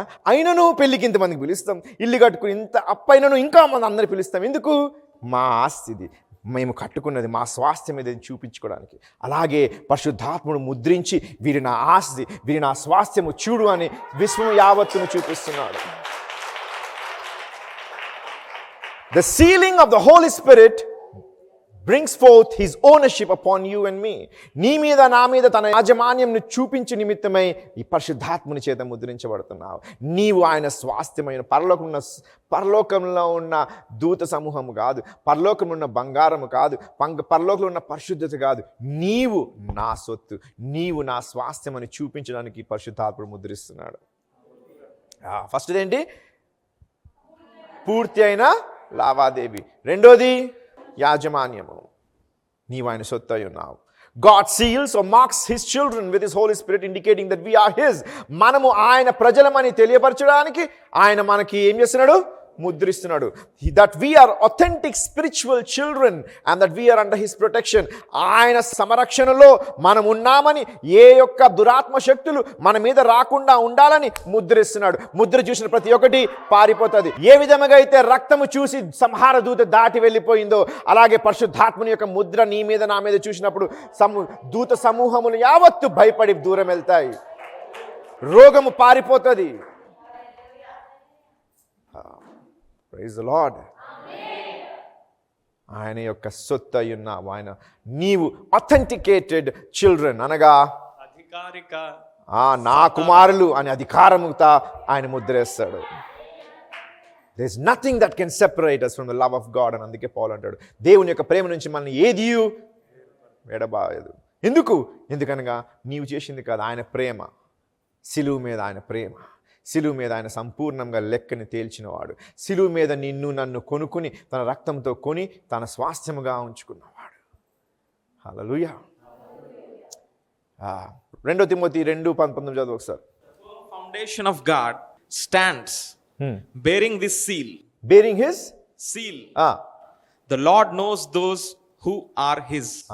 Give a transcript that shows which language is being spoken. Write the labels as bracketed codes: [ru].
[te] అయినను పెళ్ళికి ఇంతమందికి పిలుస్తాం, ఇల్లు కట్టుకుని ఇంత అప్పైనను ఇంకా మంది అందరిని పిలుస్తాం. ఎందుకు? మా ఆస్తిది, మేము కట్టుకున్నది, మా స్వాస్థ్యం ఏదైనా చూపించుకోవడానికి. అలాగే పరిశుద్ధాత్ముడు ముద్రించి వీరి నా ఆస్తి, వీరి నా స్వాస్థ్యము చూడు అని విశ్వం యావత్తును చూపిస్తున్నాడు. [en] The sealing of the Holy Spirit brings forth his ownership upon you and me. [te] నీ మీద నా మీద తన యాజమాన్యంను చూపించే నిమిత్తమై ఈ పరిశుద్ధాత్ముని చేత ముద్రించబడుతున్నావు. నీవు ఆయన స్వాస్థ్యమైన పరలోకంలో ఉన్న దూత సమూహము కాదు, పరలోకంలో ఉన్న బంగారము కాదు, పరలోకంలో ఉన్న పరిశుద్ధత కాదు. నీవు నా సొత్తు, నీవు నా స్వాస్థ్యం అని చూపించడానికి పరిశుద్ధాత్ముడు ముద్రిస్తున్నాడు. ఫస్ట్ ఏంటి? పూర్తి అయిన లావాదేవీ. రెండోది యాజమాన్యము. నీవు ఆయన సొత్తు అయి ఉన్నావు. [en] God seals or marks his children with his Holy Spirit, indicating that we are his. [te] మనము ఆయన ప్రజలమని తెలియపరచడానికి ఆయన మనకి ఏం చేస్తున్నాడు? ముద్రిస్తున్నాడు. [en] That we are authentic spiritual children and that we are under his protection. [te] ఆయన సంరక్షణలో మనం ఉన్నామని, ఏ యొక్క దురాత్మ శక్తులు మన మీద రాకుండా ఉండాలని ముద్రిస్తున్నాడు. ముద్ర చూసిన ప్రతి ఒక్కటి పారిపోతుంది. ఏ విధంగా అయితే రక్తము చూసి సంహార దూత దాటి వెళ్ళిపోయిందో, అలాగే పరిశుద్ధాత్మని యొక్క ముద్ర నీ మీద నా మీద చూసినప్పుడు దూత సమూహములు యావత్తు భయపడి దూరం వెళ్తాయి, రోగము పారిపోతుంది. [en] Praise the Lord. [te] ఆయన యొక్క సొత్తు అయి ఉన్నావు. ఆయన నీవు [en] authenticated children, [te] అనగా అధికారిక నా కుమారులు అని అధికారముతో ఆయన ముద్రేస్తాడు. [en] There is nothing that can separate us from the love of God. [te] అని అందుకే పౌలు అంటాడు, దేవుని యొక్క ప్రేమ నుంచి మనల్ని ఏది ఎడబాయదు. ఎందుకనగా నీవు చేసింది కాదు, ఆయన ప్రేమ. సిలువ మీద ఆయన ప్రేమ, సిలువ మీద ఆయన సంపూర్ణంగా లెక్కని తేల్చినవాడు. సిలువ మీద నిన్ను నన్ను కొనుక్కుని తన రక్తంతో కొని తన స్వాస్థ్యముగా ఉంచుకున్నవాడు. హల్లెలూయా. 2 తిమోతి 2:19 చదువు ఒకసారి. [en] Foundation of God stands bearing this seal. Bearing his seal. The Lord knows those who are his.